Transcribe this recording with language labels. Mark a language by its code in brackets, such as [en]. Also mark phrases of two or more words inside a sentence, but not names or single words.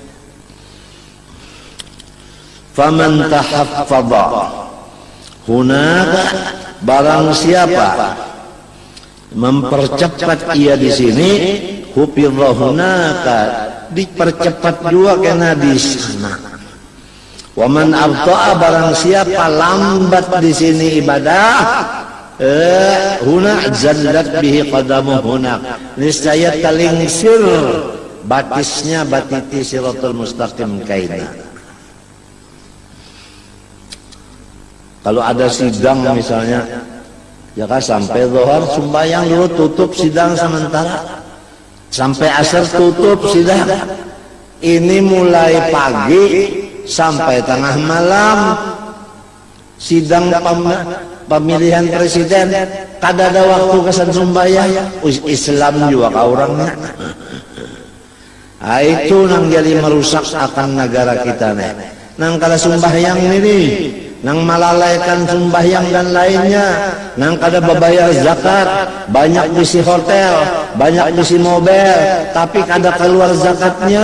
[ar] فمن تخفف هناك, [bjn] barang siapa mempercepat ia di sini, [ar] خفف هناك, [bjn] dipercepat juga kena di sana. [ar] ومن أبطأ, [bjn] barang siapa lambat di sini ibadah, [ar] هنا زلت به قدم هناك, [bjn] niscaya talingsir batisnya batiti [ar] الصراط المستقيم [bjn] kaina. Kalau ada sidang misalnya, ya kan, sampai zuhur sembahyang dulu, tutup sidang sementara, sampai asar tutup sidang. Ini mulai pagi sampai tengah malam sidang pemilihan presiden, kada ada waktu kesan sembahyang. Islam juga ka orangnya. Itu nang jadi merusak akan negara kita nih. Nang kada sembahyang ini, nang melalaikan sembahyang dan lainnya, nang kada berbayar zakat, banyak bisi hotel, banyak bisi mobil, tapi kada keluar zakatnya.